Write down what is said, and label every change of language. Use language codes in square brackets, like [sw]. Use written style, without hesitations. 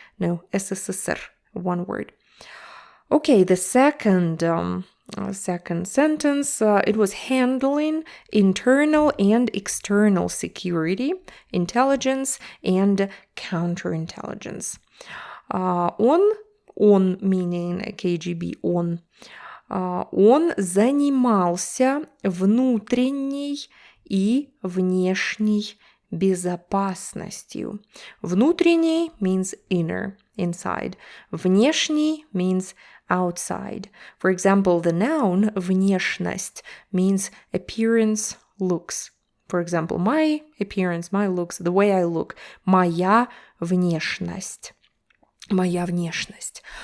[en] No, СССР, one word. Okay, the second sentence, it was handling internal and external security, intelligence, and counterintelligence. [ru] Он, [en] meaning KGB, [ru] он занимался внутренней и внешней безопасностью. [en] Внутренней means inner, inside. Внешний means outside. For example, the noun внешность means appearance, looks. For example, my appearance, my looks, the way I look. [ru] Моя внешность. Моя внешность.